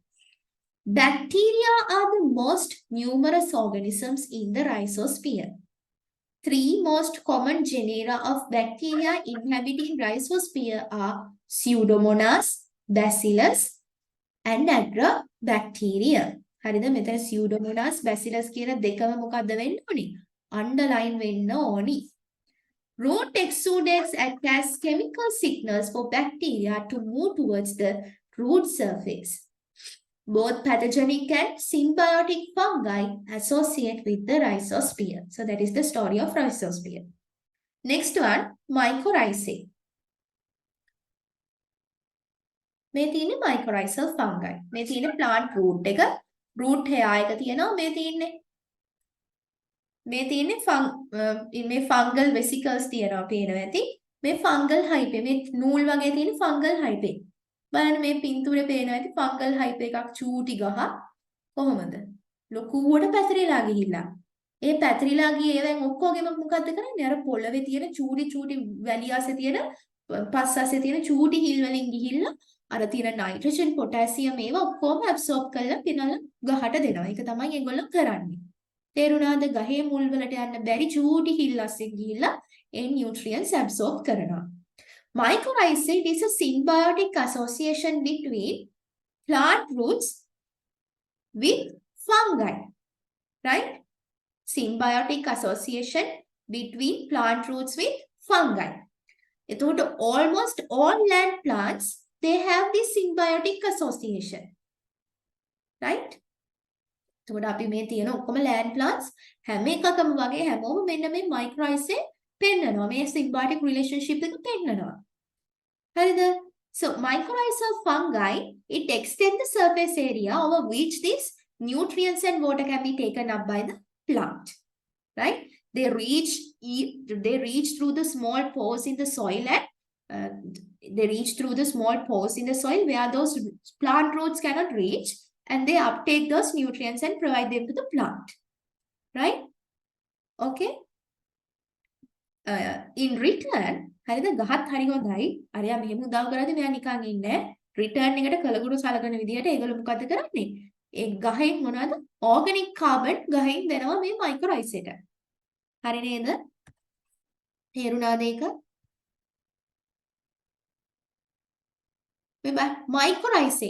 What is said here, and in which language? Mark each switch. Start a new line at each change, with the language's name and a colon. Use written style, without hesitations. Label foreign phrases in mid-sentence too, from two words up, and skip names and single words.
English: Bacteria are the most numerous organisms in the rhizosphere. Three most common genera of bacteria inhabiting rhizosphere are Pseudomonas, Bacillus, and Agrobacteria.
Sinhala: හරිද? මෙතන Pseudomonas, Bacillus කියන දෙකම මොකද්ද වෙන්න ඕනි? Underline වෙන්න ඕනි.
English: Root exudates act as chemical signals for bacteria to move towards the root surface. Both pathogenic and symbiotic fungi associate with the rhizosphere. So that is the story of rhizosphere. Next one, mycorrhizae.
Sinhala: මේ තියෙන්නේ
English: mycorrhizal fungi.
Sinhala: මේ තියෙන්නේ
English: plant root
Sinhala: එක,
English: root hair
Sinhala: එක තියෙනවා මේ තියෙන්නේ. මේ තියෙන්නේ මේ
English: fungal vesicles
Sinhala: තියෙනවා පේනවා ඇති. මේ
English: fungal hype
Sinhala: මේ නූල් වගේ තියෙන
English: fungal hype.
Sinhala: බලන්න මේ පින්තූරේ පේනවා ඇති
English: fungal hype
Sinhala: එකක් චූටි ගහ කොහොමද? ලොකුවට පැතිරිලා ගිහිල්ලා. ඒ පැතිරිලා ගියේ දැන් ඔක්කොගෙම මොකද්ද කරන්නේ? අර පොළවේ තියෙන චූටි වැලියාසේ තියෙන පස්සාසේ තියෙන චූටි හිල් වලින් ගිහිල්ලා අර තියෙන
English: nitrogen, potassium
Sinhala: ඒවා ඔක්කොම absorb කරලා පිනලා ගහට දෙනවා. ඒක තමයි ඒගොල්ලෝ කරන්නේ. තේරුණාද? ගහේ මුල් වලට යන්න බැරි චූටි හිල් අස්සෙන් ගිහිල්ලා ඒ
English: nutrients absorb
Sinhala: කරනවා.
English: Mycorrhizae is a symbiotic association between plant roots with fungi, right? Symbiotic association between plant roots with fungi.
Sinhala: එතකොට
English: almost all land plants, they have this symbiotic association, right?
Sinhala: එතකොට අපි මේ තියෙන ඔක්කොම
English: land plants
Sinhala: හැම එකකම වගේ හැමෝම මෙන්න මේ mycorrhizae පෙන්නනවා. මේ
English: symbiotic relationship
Sinhala: එක පෙන්නනවා. හරිද?
English: So mycorrhizal fungi, it extends the surface area over which these nutrients and water can be taken up by the plant, right? They reach through the small pores in the soil and where those plant roots cannot reach, and they uptake those nutrients and provide them to the plant, right? Okay. In return,
Sinhala: හරිද? ගහත් හරි හොඳයි. අරයා මෙහෙම උදව් කරද්දි මෙයා නිකන් ඉන්නේ. රිටර්න් එකට කලගුරු සලකන විදිහට ඒගොල්ලෝ මොකද කරන්නේ? ඒ ගහෙන් මොනවද?
English: organic carbon
Sinhala: ගහෙන් දෙනවා මේ mycorrhizaeට. හරි නේද? තේරුණාද ඒක?
English: Mycorrhizae.